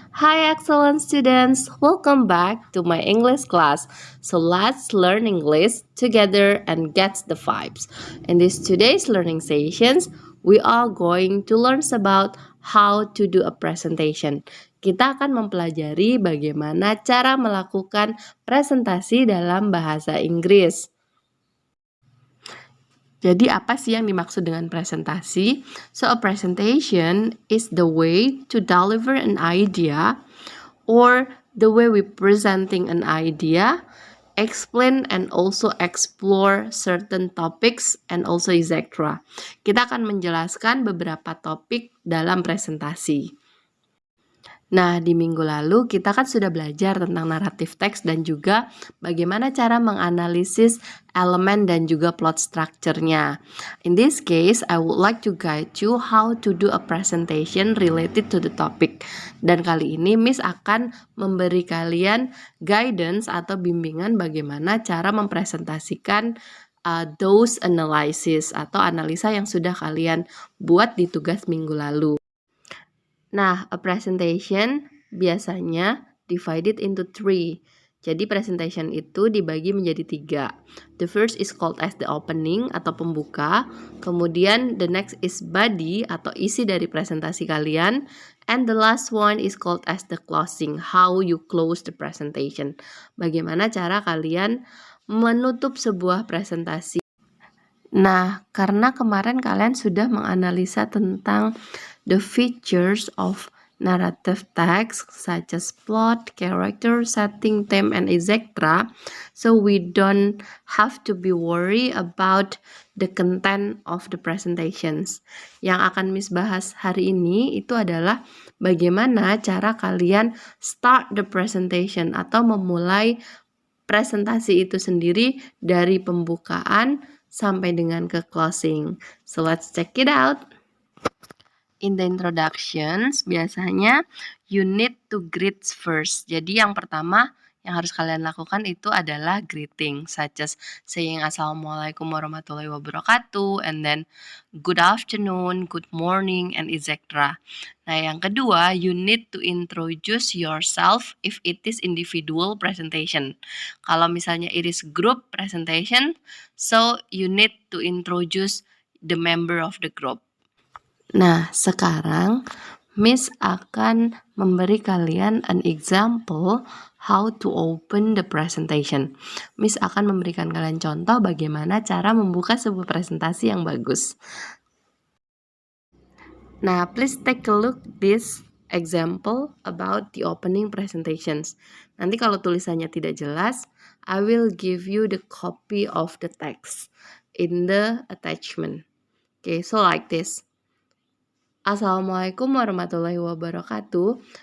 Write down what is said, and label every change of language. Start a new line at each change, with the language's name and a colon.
English: Hi excellent students, welcome back to my English class. So let's learn English together and get the vibes. In this today's learning sessions, we are going to learn about how to do a presentation.
Indonesian: Kita akan mempelajari bagaimana cara melakukan presentasi dalam bahasa Inggris. Jadi apa sih yang dimaksud dengan presentasi?
English: So a presentation is the way to deliver an idea or the way we presenting an idea, explain and also explore certain topics and also etc.
Indonesian: Kita akan menjelaskan beberapa topik dalam presentasi. Nah, di minggu lalu kita kan sudah belajar tentang naratif teks dan juga bagaimana cara menganalisis elemen dan juga plot structure-nya.
English: In this case, I would like to guide you how to do a presentation related to the topic.
Indonesian: Dan kali ini Miss akan memberi kalian guidance atau bimbingan bagaimana cara mempresentasikan
English: those analysis
Indonesian: atau analisa yang sudah kalian buat di tugas minggu lalu.
English: Nah, a presentation
Indonesian: biasanya
English: divided into 3.
Indonesian: Jadi presentation itu dibagi menjadi 3.
English: The first is called as the opening
Indonesian: atau pembuka. Kemudian
English: the next is body
Indonesian: atau isi dari presentasi kalian.
English: And the last one is called as the closing, how you close the presentation.
Indonesian: Bagaimana cara kalian menutup sebuah presentasi. Nah, karena kemarin kalian sudah menganalisa tentang
English: the features of narrative text such as plot, character, setting, theme, and etc. So we don't have to be worried about the content of the presentations.
Indonesian: Yang akan Miss bahas hari ini itu adalah bagaimana cara kalian
English: start the presentation
Indonesian: atau memulai presentasi itu sendiri dari pembukaan sampai dengan ke closing.
English: So let's check it out. In the introductions,
Indonesian: biasanya
English: you need to greet first.
Indonesian: Jadi yang pertama yang harus kalian lakukan itu adalah
English: greeting, such as saying Assalamualaikum warahmatullahi wabarakatuh, and then good afternoon, good morning, and etc. Nah,
Indonesian: yang kedua,
English: you need to introduce yourself if it is individual presentation.
Indonesian: Kalau misalnya
English: it is group presentation, so you need to introduce the member of the group.
Indonesian: Nah, sekarang Miss akan memberi kalian
English: an example how to open the presentation.
Indonesian: Miss akan memberikan kalian contoh bagaimana cara membuka sebuah presentasi yang bagus.
English: Nah, please take a look this example about the opening presentations.
Indonesian: Nanti kalau tulisannya tidak jelas,
English: I will give you the copy of the text in the attachment. Okay, so like this. Assalamualaikum warahmatullahi wabarakatuh.